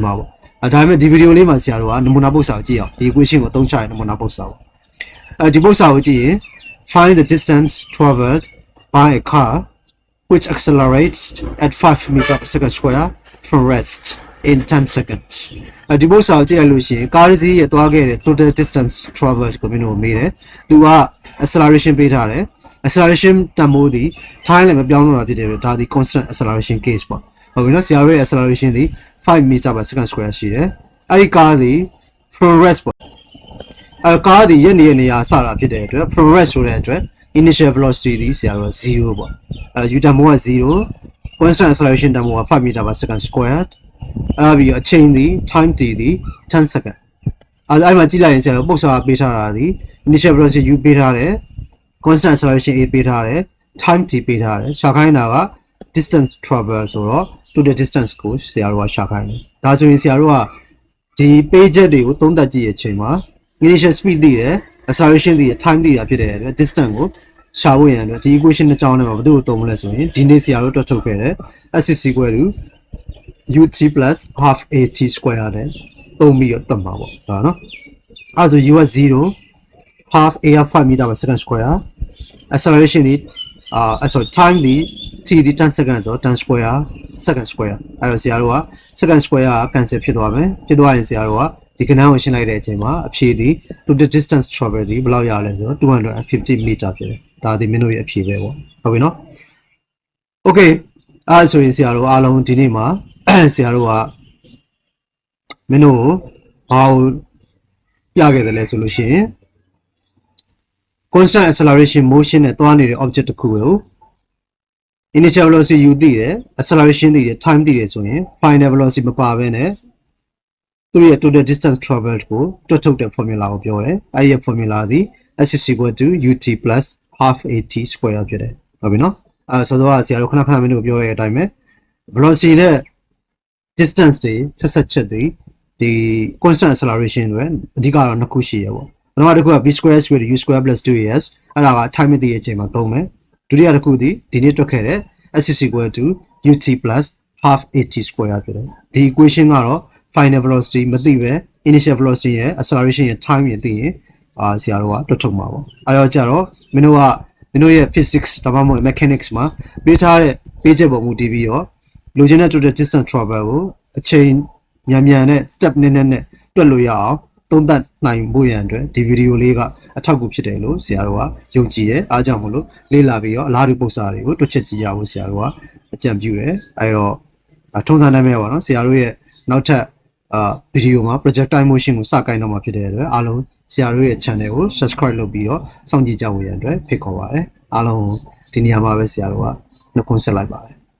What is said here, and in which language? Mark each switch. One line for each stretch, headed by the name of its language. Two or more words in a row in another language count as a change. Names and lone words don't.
Burmese: မှာပေါ့ဒါပေမဲ့ဒီဗီဒီယိုလေးမှာဆရာတို့ကနမူနာပုတ်စာကိုကြည့်အောင်ဒီ equation ကိုသုံးချရင်နမူနာပုတ်စာပေါ့ဒီပုတ်စာကိုကြည့်ရင်
English: find the distance traveled by a car which accelerates at 5 meters per second square from rest in 10 seconds
Burmese: ဒီပုတ်စာကိုကြည့်လိုက်လို့ရှိရင်ကားစီးရဲ့သွားခဲ့တဲ့ total
English: distance traveled
Burmese: ကိုမင်းတို့မေးတယ်သူက acceleration ပေးထားတယ် acceleration တန်ဖိုးဒီ time လည်းမပြောင်းတော့တာဖြစ်တယ်ဒါဒီ
English: constant acceleration case
Burmese: ပေါ့ဟုတ်ပြီနော်ဆရာတို့ရဲ့ acceleration ဒီ5
English: meter per second square
Burmese: ရှိတယ်အဲ့ဒီကားဒီ
English: from rest
Burmese: ပေါ့ကားဒီရဲ့နေရာစတာဖြစ်တဲ့အတွက်
English: from rest
Burmese: ဆိုတဲ့အတွက်
English: initial velocity
Burmese: ဒီဆရာတို့0ပေါ့u တန်ဖိုးက0
English: constant acceleration
Burmese: တန်ဖိုးက5
English: meter per second
Burmese: squared အဲ့ပြီးအချိန်ဒီ
English: time t
Burmese: ဒီ10 second အဲ့မှာကြည့်လိုက်ရင်ဆရာတို့ပုတ်စာပေးထားတာဒီ
English: initial velocity u
Burmese: ပေးထားတယ်
English: constant acceleration a
Burmese: ပေးထားတယ်
English: time t
Burmese: ပေးထားတယ်ရှာခိုင်းတာက
English: distance travel
Burmese: ဆိုတော့
English: total distance
Burmese: ကိုဆရာတို့ကရှာခိုင်းတယ်ဒါဆိုရင်ဆရာတို့ကဒီ page တွေကိုသုံးသပ်ကြည့်ရချိန်မှာ
English: initial speed
Burmese: သိတယ် acceleration သိတယ် time သိတာဖြစ်တဲ့အတွက် distance ကိုရှာဖို့ရန်အတွက်ဒီ equation နဲ့ကြောင်းနေမှာဘယ်သူ့ကိုသုံးမလဲဆိုရင်ဒီနေ့ဆရာတို့တွက်ထုတ်ခဲ့တဲ့
English: s is equal to ut plus half at square
Burmese: နဲ့သုံးပြီးတော့တွက်မှာပေါ့ဒါနော်အဲ့ဆို u က0
English: half a 5 meter per second square
Burmese: acceleration ဒီ
English: sorry time
Burmese: ဒီ t ဒီ10 second ဆို10
English: square second square
Burmese: အဲ့တော့ဆရာတို့က
English: second square
Burmese: က cancel ဖြစ်သွားမယ်ဖြစ်သွားရင်ဆရာတို့ကဒီကဏ္ဍကိုရှင်းလိုက်တဲ့အချိန်မှာအဖြေဒီ
English: total distance travel
Burmese: ဒီဘယ်လောက်ရလဲဆိုတော့250 meter ဖြစ်တယ်ဒါဒီမင်းတို့ရဲ့အဖြေပဲပေါ့ဟုတ်ပြီနော် okay အဲ့ဆိုရင်ဆရာတို့အားလုံးဒီနေ့မှာဆရာတို့ကမင်းတို့ဘာကိုပြခဲ့တယ်လဲဆိုလို့ရှိရင်
English: constant acceleration motion
Burmese: နဲ့တွားနေတဲ့ object တစ်ခုကို
English: initial velocity u
Burmese: သိတယ် acceleration သိတယ် time သိတယ်ဆိုရင်
English: final velocity
Burmese: မပါဘဲနဲ့သူရဲ့
English: total distance traveled
Burmese: ကိုတွက်ထုတ်တဲ့ formula ကိုပြောတယ်အဲ့ဒီ formula သည်
English: s is equal to ut plus half at square
Burmese: ဖြစ်တယ်ဟုတ်ပြီနော်ဆိုတော့ဆရာ တို့ခဏခဏမင်းတို့ပြောတဲ့အတိုင်းပဲ velocity နဲ့ distance တွေဆက်ချက်တွေဒီ
English: constant acceleration
Burmese: တွေအဓိကတော့နှစ်ခုရှိရပေါ့ပထမတစ်ခုက
English: v square equal to u square plus 2as
Burmese: အဲ့ဒါက time သိတဲ့အချိန်မှာသုံးမယ်ဒုတိယတစ်ခု ဒီနေ့တွက်ခဲ့တဲ့
English: s is equal to ut plus half at square
Burmese: ဖြစ်တယ်ဒီ equation ကတော့
English: final velocity
Burmese: မသိပဲ
English: initial velocity
Burmese: ရဲ့ acceleration ရဲ့ time ရဲ့သိရင်ဆရာတို့ ကတွက်ထုတ်မှာပေါ့အဲ့တော့ကြတော့မင်းတို့ရဲ့ physics ဒါမှမဟုတ် mechanics မှာပေးထားတဲ့ပေးချက်ပေါ်မူတည် ပြီးတော့လိုချင်တဲ့
English: total distance travel
Burmese: ကိုအချိန်မြန်နဲ့ step နည်းနဲ့တွက်လို့ရ အောင်သုံးသပ်နိုင်ဖို့ရန်အတွက်ဒီဗီဒီယိုလေးကအထောက်အကူဖြစ်တယ်လို့ဆရာတို့ကယုံကြည်တယ်အားကြောင့်မလို့လေ့လာပြီးတော့အလားတူပုံစံတွေကိုတွက်ချက်ကြည့်ကြဖို့ဆရာတို့ကအကြံပြုတယ်အဲ့တော့ထုံးစံတိုင်းပဲပေါ့နော်ဆရာတို့ရဲ့နောက်ထပ်ဗီဒီယိုမှာ
English: projectile motion
Burmese: ကိုစကိုင်းတော့မှာဖြစ်တဲ့အတွက်အားလုံးဆရာတို့ရဲ့ channel ကို subscribe လုပ်ပြီးတော့စောင့်ကြည့်ကြဖို့ရန်အတွက်ဖိတ်ခေါ်ပါတယ်အားလုံးဒီနေရာမှာပဲဆရာတို့ကနှုတ်ခွန်းဆက်လိုက်ပါတယ်